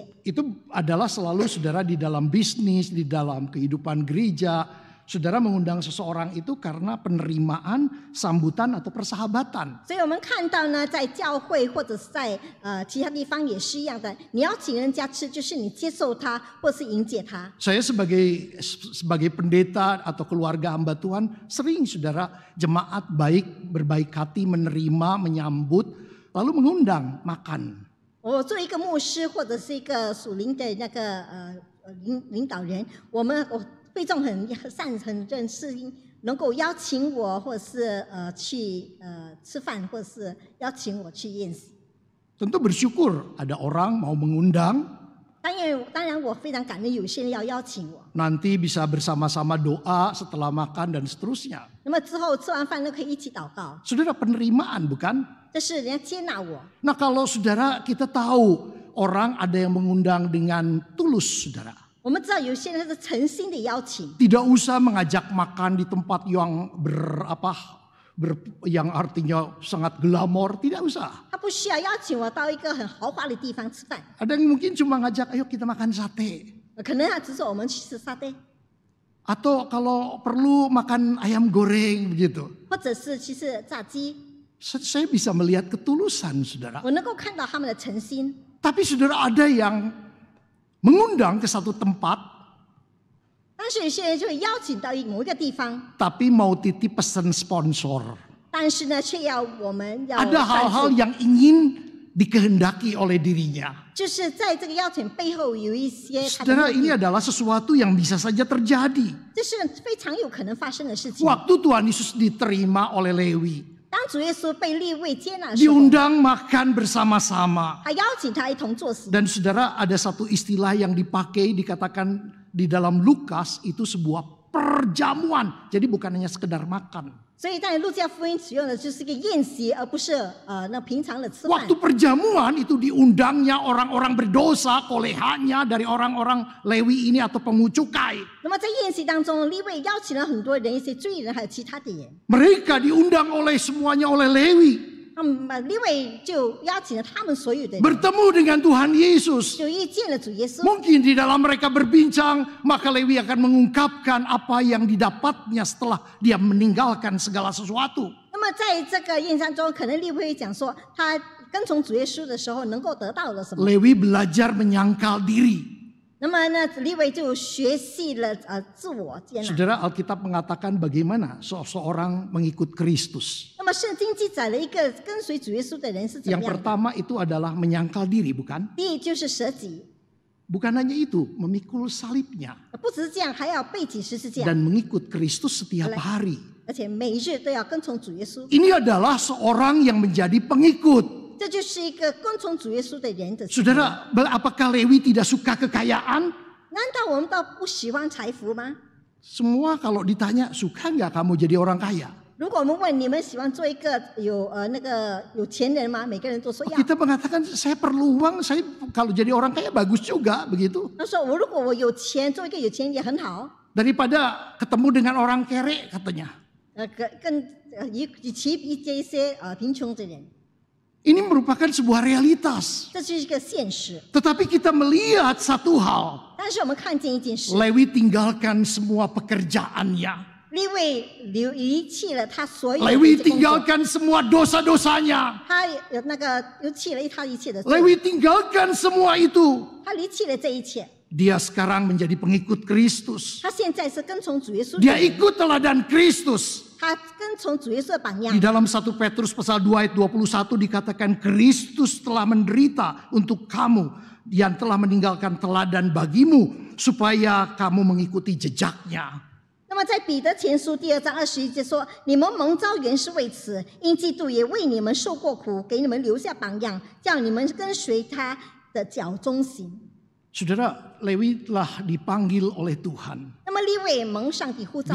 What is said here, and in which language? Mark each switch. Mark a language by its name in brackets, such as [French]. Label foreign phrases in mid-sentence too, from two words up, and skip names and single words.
[Indonesian] Itu adalah selalu saudara di dalam bisnis, di dalam kehidupan gereja, saudara mengundang seseorang itu karena penerimaan, sambutan atau persahabatan. [Chinese] 所以我们看到呢，在教会或者是在其他地方也是一样的，你要请人家吃，就是你接受他，或是迎接他。 [Indonesian] Saya sebagai pendeta atau keluarga hamba Tuhan, sering saudara jemaat baik, berbaik hati, menerima, menyambut, lalu mengundang makan. [Chinese] 我作为一个牧师或者是一个属灵的那个领导人，我会众很认识，能够邀请我，或者是去吃饭，或者是邀请我去宴席。 [Indonesian] Tentu bersyukur ada orang mau mengundang, [Chinese] 当然我非常感恩有些人要邀请我。 [Indonesian] nanti bisa bersama-sama doa setelah makan dan seterusnya. [Chinese] 那么之后吃完饭都可以一起祷告， [Indonesian] Saudara, penerimaan bukan? [Chinese] 这是人家接纳我。 [Indonesian] Nah, kalau saudara kita tahu orang ada yang mengundang dengan tulus, saudara. [Chinese] 我们知道有些人是诚心的邀请， [Indonesian] Tidak usah mengajak makan di tempat yang yang artinya sangat glamor, tidak usah. [Chinese] 他不需要邀请我到一个很豪华的地方吃饭， [Indonesian] Ada yang mungkin cuma ngajak, ayo kita makan sate. [Chinese] 可能他只是我们去吃沙爹， [Indonesian] Atau kalau perlu makan ayam goreng begitu. [Chinese] 或者是去吃炸鸡。 [Indonesian] Saya bisa melihat ketulusan, saudara. [Chinese] 我能够看到他们的诚心。 [Indonesian] Tapi saudara, ada yang mengundang ke satu tempat, [Chinese] 但是有些人就会邀请到某一个地方， [Indonesian] tapi mau titip pesan sponsor. [Chinese] 但是呢，却要我们要 [Indonesian] Ada [Chinese] 赞 [Indonesian] hal-hal [Chinese] 助， [Indonesian] yang ingin dikehendaki oleh dirinya. [Chinese] 就是在这个邀请背后有一些他的 [Indonesian] Saudara, [Chinese] 目 [Indonesian] ini [Chinese] 的， [Indonesian] adalah sesuatu yang bisa saja terjadi. [Chinese] 这是非常有可能发生的事情。 [Indonesian] Waktu Tuhan Yesus diterima oleh Lewi, [Chinese] 当主耶稣被利未接纳的时候， [Indonesian] diundang makan bersama-sama. [Chinese] 他邀请他一同坐席。 [Indonesian] Dan saudara, ada satu istilah yang dipakai, dikatakan di dalam Lukas, itu sebuah perjamuan. Jadi bukan hanya sekedar makan. [Chinese] 所以在路加福音使用的就是一个宴席，而不是那平常的吃饭。 [Indonesian] Waktu perjamuan itu diundangnya orang-orang berdosa, kolehannya dari orang-orang Lewi ini atau pengungut cukai. [Chinese] 那么在宴席当中，利未邀请了很多人，一些罪人，还有其他的人。 [Indonesian] Mereka diundang semuanya oleh Lewi. [Chinese] 那么利未就邀请了他们所有的人， [Indonesian] Bertemu dengan Tuhan Yesus. [Chinese] 就遇见了主耶稣。 [Indonesian] Mungkin di dalam mereka berbincang, maka Lewi akan mengungkapkan apa yang didapatnya setelah dia meninggalkan segala sesuatu. [Chinese] 那么在这个宴餐中，可能利未会讲说，他跟从主耶稣的时候能够得到了什么。 [Indonesian] Lewi belajar menyangkal diri. [Chinese] 那么呢，利未就学习了自我接纳。 [Indonesian] Saudara, Alkitab mengatakan bagaimana seseorang mengikut Kristus. [Chinese] 那么圣经记载了一个跟随主耶稣的人是怎么 [Indonesian] Yang [Chinese] 样的？ [Indonesian] pertama itu adalah menyangkal diri, bukan? [Chinese] 第一就是舍己， [Indonesian] Bukan hanya itu, memikul salibnya [Chinese] 不只是这样，还要背起十字架， [Indonesian] dan mengikut Kristus setiap hari. [Chinese] 而且每日都要跟从主耶稣。 [Indonesian] Ini adalah seorang yang menjadi pengikut. [Chinese] 这就是一个跟从主耶稣的人的行为。 [Indonesian] Saudara, apakah Lewi tidak suka kekayaan? [Chinese] 难道我们倒不喜欢财福吗？ [Indonesian] Semua kalau ditanya, suka nggak kamu jadi orang kaya? [Chinese] 如果我们问你们喜欢做一个有钱人吗？每个人都说要。 [Indonesian] Kita mengatakan saya perlu uang, saya kalau jadi orang kaya bagus juga begitu. [Chinese] 他说如果我有钱，做一个有钱人也很好。 [Indonesian] Daripada ketemu dengan orang kere katanya. [Chinese] 与其比这些贫穷的人， [Indonesian] Ini merupakan sebuah realitas. [Chinese] 这是一个现实。 [Indonesian] Tetapi kita melihat satu hal. [Chinese] 但是我们看见一件事， [Indonesian] Lewi tinggalkan semua pekerjaannya. [Chinese] 利未离弃了他所有的 Lewi 工作， [Indonesian] tinggalkan semua dosa-dosanya. [Chinese] 他离弃了他一切的罪， [Indonesian] Lewi tinggalkan semua itu. [Chinese] 他离弃了这一切。 [Indonesian] Dia sekarang menjadi pengikut Kristus. [Chinese] 他现在是跟从主耶稣的 [Indonesian] Dia [Chinese] 人， [Indonesian] ikut teladan Kristus. [Chinese] 他跟从主耶稣的榜样 [Indonesian] Di。dalam 1 Petrus pasal 2 ayat 21 dikatakan Kristus telah menderita untuk kamu dan telah meninggalkan teladan bagimu supaya kamu mengikuti jejaknya. [Chinese] 那么在彼得前书第2章21节说：“你们蒙召原是为此，因基督也为你们受过苦，给你们留下榜样，叫你们跟随他的脚中行。” [Indonesian] Saudara, Lewi telah dipanggil oleh Tuhan. [Chinese] 那么利未蒙上帝呼召，